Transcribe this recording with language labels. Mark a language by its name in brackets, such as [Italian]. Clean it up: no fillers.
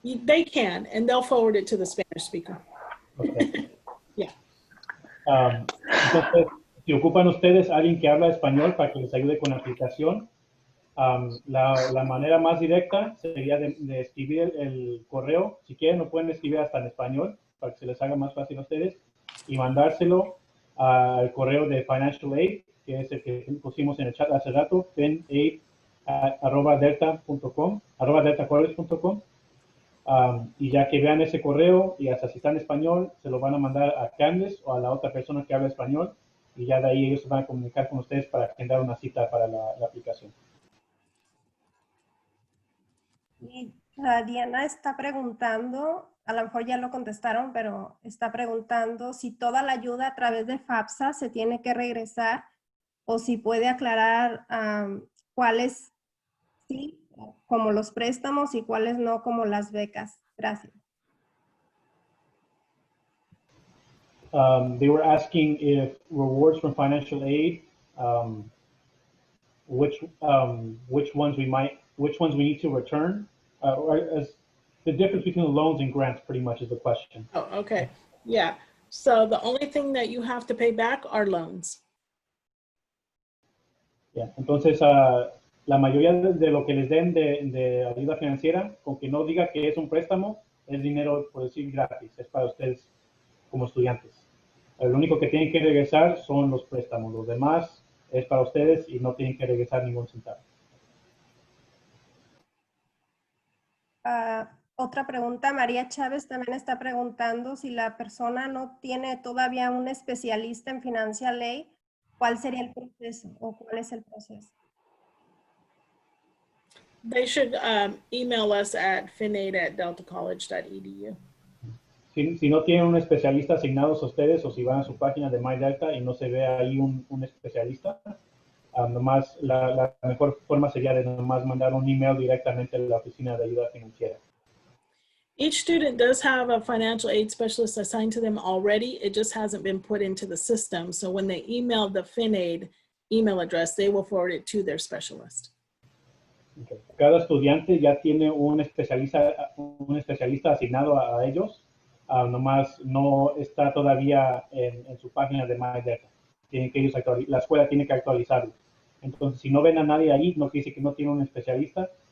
[English] They can, and they'll forward it to the Spanish speaker. Okay. Yeah. [Spanish] Entonces, si ocupan ustedes a alguien que habla español para que les ayude con la aplicación, la manera más directa sería de escribir el correo. Si quieren, lo pueden escribir hasta en español para que se les haga más fácil a ustedes y mandárselo al correo de Financial Aid, que es el que pusimos en el chat hace rato, finaid@delta.com, @deltacollege.com. Y ya que vean ese correo y hasta si está en español, se lo van a mandar a Candace o a la otra persona que habla español y ya de ahí ellos se van a comunicar con ustedes para agendar una cita para la aplicación. Y Diana está preguntando, a lo mejor ya lo contestaron, pero está preguntando si toda la ayuda a través de FAFSA se tiene que regresar o si puede aclarar cuáles sí, como los préstamos y cuáles no, como las becas. Gracias. [English] They were asking if rewards from financial aid, which ones we need to return, or as the difference between the loans and grants pretty much is the question. Oh, okay. Yeah. So the only thing that you have to pay back are loans. Yeah. [Spanish] Entonces, la mayoría de lo que les den de ayuda financiera, con que no diga que es un préstamo, es dinero, por decir, gratis. Es para ustedes como estudiantes. Lo único que tienen que regresar son los préstamos. Los demás es para ustedes y no tienen que regresar ningún centavo. Otra pregunta, María Chávez también está preguntando si la persona no tiene todavía un especialista en Financial Aid, ¿cuál sería el proceso o cuál es el proceso? [English] They should email us at finaid@deltacollege.edu. [Spanish] Si no tienen un especialista asignados a ustedes o si van a su página de MyDelta y no se ve ahí un especialista, nomás la mejor forma sería de nomás mandar un email directamente a la oficina de ayuda financiera. [English] Each student does have a financial aid specialist assigned to them already. It just hasn't been put into the system. So when they email the FinAid email address, they will forward it to their specialist. Okay. [Spanish] Cada estudiante ya tiene un especialista asignado a ellos. Nomás no está todavía en su página de MyDelta. La escuela tiene que actualizarlo. Entonces, si no ven a nadie ahí, no quiere decir que no tiene un especialista.